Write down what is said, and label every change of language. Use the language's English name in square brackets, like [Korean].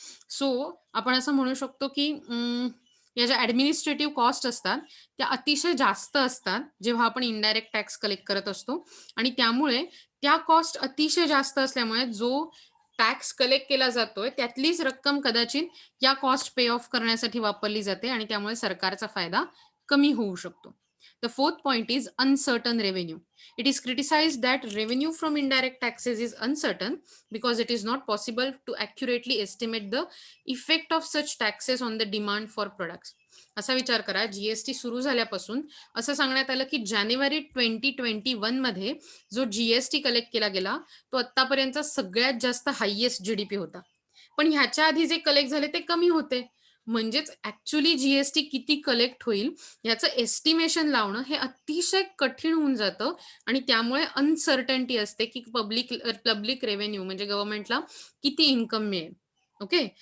[Marathi] So आपण असं म्हणू शकतो की या ज्या ॲडमिनिस्ट्रेटिव्ह कॉस्ट असतात, त्या अतिशय जास्त असतात, जेव्हा आपण इनडायरेक्ट टॅक्स कलेक्ट करत असतो. आणि त्यामुळे त्या कॉस्ट अतिशय जास्त असल्यामुळे जो टॅक्स कलेक्ट केला जातोय, त्यातलीच रक्कम कदाचित या कॉस्ट पे ऑफ करण्यासाठी वापरली जाते आणि त्यामुळे सरकारचा फायदा कमी होऊ शकतो. [English] The fourth point is uncertain revenue. It is criticized that revenue from indirect taxes is uncertain because it is not possible to accurately estimate the effect of such taxes on the demand for products. [Marathi] असा विचार करा, GST सुरू झाल्यापासून असं सांगण्यात आलं की जानेवारी 2021 मध्ये जो जीएसटी कलेक्ट केला गेला, तो आत्तापर्यंतचा सगळ्यात जास्त हायेस्ट जीडीपी होता. पण ह्याच्या आधी जे कलेक्ट झाले ते कमी होते. म्हणजेच ॲक्चुअली जीएसटी किती कलेक्ट होईल याचं एस्टिमेशन लावणं हे अतिशय कठीण होऊन जातं आणि त्यामुळे अनसर्टन्टी असते की पब्लिक रेव्हेन्यू म्हणजे गव्हर्नमेंटला किती इन्कम मिळेल. ओके.